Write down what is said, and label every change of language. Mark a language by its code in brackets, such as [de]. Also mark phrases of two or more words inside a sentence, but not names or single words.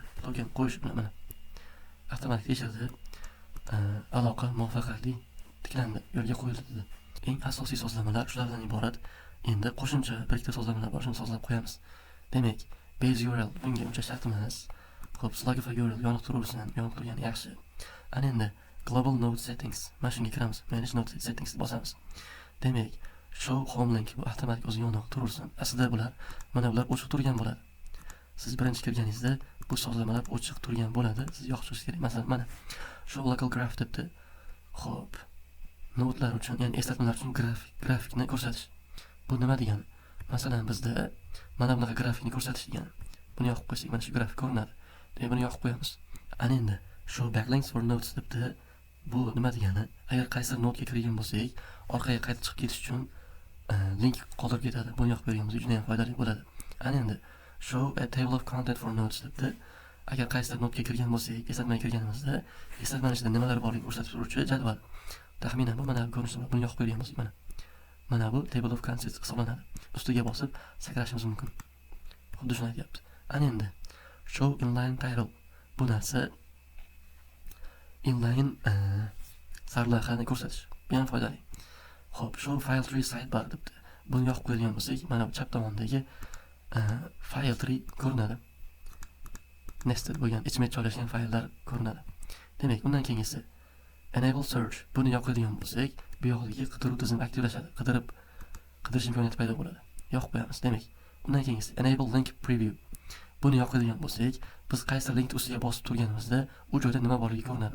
[uz] Token qo'yish bilan mana avtomatik tekshirdi. Aloqa muvaffaqiyatli tiklandi, yo'lga qo'yildi. Eng asosiy sozlamalar shulardan iborat. Endi qo'shimcha bir ikkita sozlamalar bor, shuni sozlab qo'yamiz. Demak, [en] base URL [uz] bunga uncha shart emas. Xo'p, [en] Slugify URL [uz] yoniq turaversin, yoniq turgani yaxshi. Ana endi [en] global node settings, [uz] mana shunga kiramiz. [en] Manage node settings [uz] bosamiz. Demak, [en] show home link [uz] bu avtomatik o'zi yoniq turaversin. Aslida bular ochiq turgan bo'ladi. Siz birinchi kirganingizda bu sozlamalar ochiq turgan bo'ladi. Siz yoqishingiz kerak. Masalan, mana [en] show local graph [uz] debdi. Xo'p, nodelar uchun, ya'ni eslatmalar uchun grafikni ko'rsatish. Bu nima degani? Masalan, bizda mana bunaqa grafikni ko'rsatish degani. Buni yoqib qo'ysak, mana shu grafik ko'rinadi. Demak, buni yoqib qo'yamiz. Ana endi [en] show backlinks for nodes [uz] debdi. Bu nima degani? Agar qaysi nodga kirgan bo'lsak, orqaga qaytib chiqib ketish uchun link qoldirib ketadi. Buni yoqib berganimiz juda ham foydali bo'ladi. Ana endi [en] show a table of content for nodes [uz] debdi. Agar qaysi nodga kirgan bo'lsak, eslatmaga kirganimizda, eslatmani ichida nimalar borligini ko'rsatib turuvchi jadval. Taxminan bu mana ko'rinishda buni yoqib berganmiz mana. Mana bu [en] table of contents [uz] hisoblanadi. Ustiga bosib sakrashimiz mumkin. Xuddi shuni aytyapti. Ana endi [en] show inline title. [uz] Bu narsa inline sarlavhani ko'rsatish. Bu ham foydali. Xo'p, [en] show file tree sidebar [uz] debdi. Buni yoqib qo'ygan bo'lsak, mana bu chap tomondagi [en] file tree [uz] ko'rinadi. Nested bo'lgan ichma joylashgan fayllar ko'rinadi. Demak, undan keyingisi [en] enable search. [uz] Buni yoqadigan bo'lsak, bu yoqdagi qidiruv tizimi aktivlashadi. Qidirish imkoniyati paydo bo'ladi. Yoqib qo'yamiz. Demak, undan keyingisi [en] enable link preview. [uz] Buni yoqadigan bo'lsak, biz qaysi linkni ustiga bosib turganimizda, u joyda nima borligi ko'rinadi.